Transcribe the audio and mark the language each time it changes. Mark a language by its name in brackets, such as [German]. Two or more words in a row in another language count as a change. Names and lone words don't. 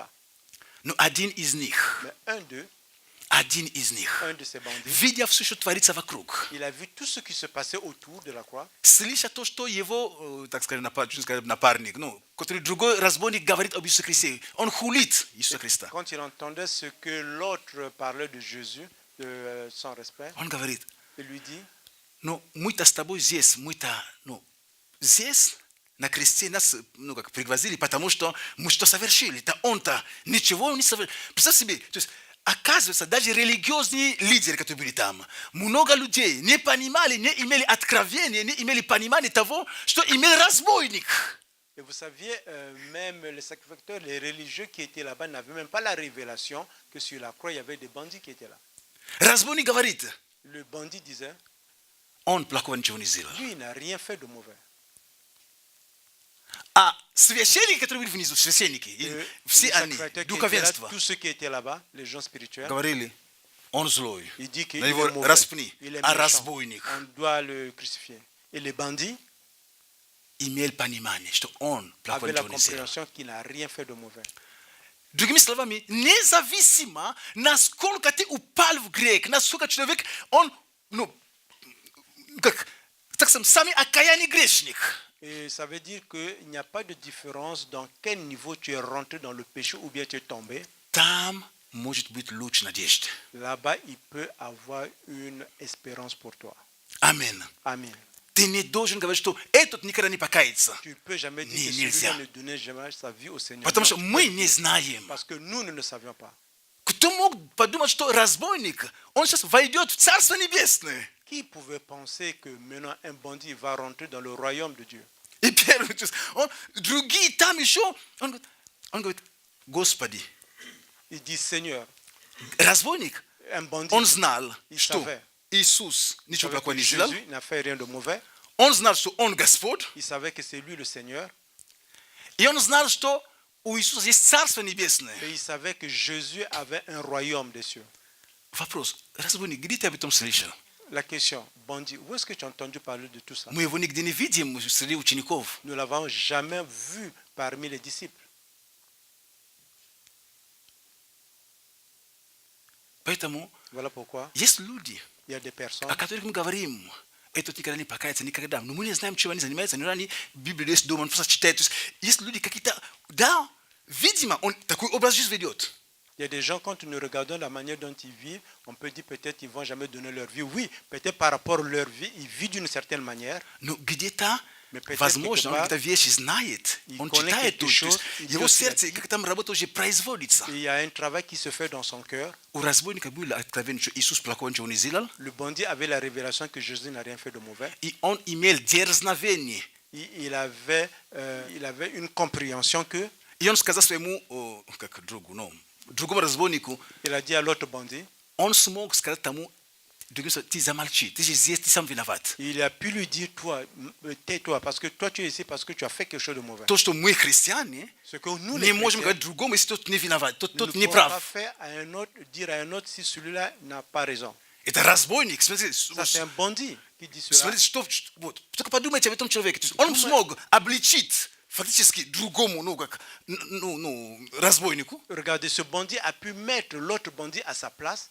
[Russian] Но один из них, [French] Mais un d'eux, [Russian] один из них, [French] un de ces bandits, [Russian] видя все, что творится вокруг, [French] il a vu tout ce qui se passait autour de la croix. [Russian] слыша то, что его, так скажем, напарник, ну, который другой разбойник говорит об Иисусе Христе, он хулит Иисуса Христа. [French] Quand il entendait ce que l'autre parlait de Jésus, sans respect, [Russian] Он говорит, [French] il lui dit, [Russian] ну, мы-то с тобой здесь, мы-то, ну, здесь, на кресте нас, ну, как пригвоздили, потому что мы что совершили? Да он-то ничего не совершил. Представь себе, то есть, оказывается, даже религиозные лидеры, которые были там, много людей не понимали, не имели откровения, не имели понимания того, что имел разбойник. [French] et vous saviez, même les sacrificateurs, les religieux qui étaient là-bas n'avaient même pas la révélation que sur la croix, il y avait des bandits qui étaient là. [Russian] Разбойник говорит, [French] Le bandit disait, [Russian] он плохого ничего не сделал. [French] lui, il n'a rien fait de mauvais. [Russian] А священники, которые были внизу, священники, все [French] Les [Russian] они, [French] sacrificateurs qui étaient là, [Russian] духовенство, [French] tous ceux qui étaient là-bas, les gens spirituels, [Russian] говорили, он злой, [French] il dit qu'il [Russian] на [French] est [Russian] его [French] mauvais, [Russian] распни, [French] il est [Russian] а [French] méchant, [Russian] разбойник [French] on doit le crucifier. Et les bandits [Russian] имел понимание, что он плохого [French] avaient la [Russian] ничего не сделал. [French] compréhension qu'il n'a rien fait de mauvais. [Russian] Другими словами, независимо, насколько ты упал в грех, насколько человек, он, ну, как, так сказать, самый окаянный грешник. [French] Et ça veut dire qu'il n'y a pas de différence dans quel niveau tu es rentré dans le péché ou bien tu es tombé. [Russian] Там может быть луч надежды. [French] Là-bas, il peut avoir une espérance pour toi. [Russian] Амин. [French] Amen. [Russian] Ты не должен говорить, что этот никогда не покается. [French] Tu ne peux jamais dire Ni- que [Russian] nельзя. [French] celui-là ne donnait jamais sa vie au Seigneur. [Russian] Потому [French] Non, [Russian] что [French] tu peux [Russian] мы [French] le [Russian] не [French] dire. [Russian] знаем. [French] Parce que nous ne le savions pas. [Russian] Кто мог подумать, что разбойник, он сейчас войдет в Царство Небесное? [French] Qui pouvait penser que maintenant un bandit va rentrer dans le royaume de Dieu? [Russian] И первый, то есть другие там еще, он говорит, Господи, [French] Il dit, Seigneur, [Russian] разбойник, [French] un bandit, [Russian] он знал, [French] il [Russian] что [French] savait. [Russian] Иисус ничего [French] savait [Russian] плохого [French] que [Russian] не сделал. [French] Jésus n'a fait rien de mauvais. [Russian] Он знал, что он Господь. [French] Il savait que c'est lui le Seigneur. [Russian] И он знал, что у Иисуса есть Царство Небесное. [French] Et il savait que Jésus avait un royaume des cieux. [Russian] Вопрос, разбойник, где ты об этом слышал? [French] La question, bandit, où est-ce que tu as entendu parler de tout ça? [Russian] Мы его нигде не видим среди учеников. [French] Nous ne l'avons jamais vu parmi les disciples. [Russian] Поэтому [French] Voilà pourquoi [Russian] есть люди, [French] il y a des personnes [Russian] о которых мы говорим, этот никогда не покается, никогда. Но мы не знаем, чем они занимаются, но они Библию есть дома, он просто читает. То есть люди какие-то, да, видимо, он такой образ жизни ведет. [French] Il y a des gens, quand nous regardons la manière dont ils vivent, on peut dire peut-être qu'ils ne vont jamais donner leur vie. Oui, peut-être par rapport à leur vie, ils vivent d'une certaine manière. [Russian] Но где-то, [French] Mais peut-être [Russian] возможно, он [French] quelque part, [Russian] какие-то вещи знает, [French] il [Russian] он [French] connaît [Russian] читает [French] quelque [Russian] тут, то есть [French] chose, il [Russian] его [French] dit aussi [Russian] сердце, [French] la vie. [Russian] как там работа уже производится. [French] Et il y a un travail qui se fait dans son cœur. [Russian] У разбойника было откровение, что Иисус плохого ничего не сделал, [French] Le bandit avait la révélation que Jésus n'a rien fait de mauvais. [Russian] и он имел дерзновение. [French] Il avait une compréhension que, [Russian] И он сказал своему, как другу, ну, другому разбойнику, [French] il a dit à l'autre bandit, [Russian] он смог сказать тому, ты замолчи, ты же здесь, ты сам виноват. [French] il a pu lui dire, toi, tais-toi, parce que toi tu es ici parce que tu as fait quelque chose de mauvais. [Russian] То, что мы христиане, [French] Ce que nous, [Russian] не [French] les [Russian] можем [French] chrétiens, [Russian] говорить другому, если тот не виноват, [French] nous [Russian] тот [French] ne [Russian] не [French] pouvons pas [Russian] прав. [French] faire à un autre, dire à un autre si celui-là n'a pas raison. [Russian] Это разбойник, смотрите, [French] Ça, c'est un bandit qui dit cela. [Russian] смотрите, что, вот, только подумайте об этом человеке. То есть он смог обличить Фактически другому, разбойнику, [French] Regardez, ce bandit a pu mettre l'autre bandit à sa place,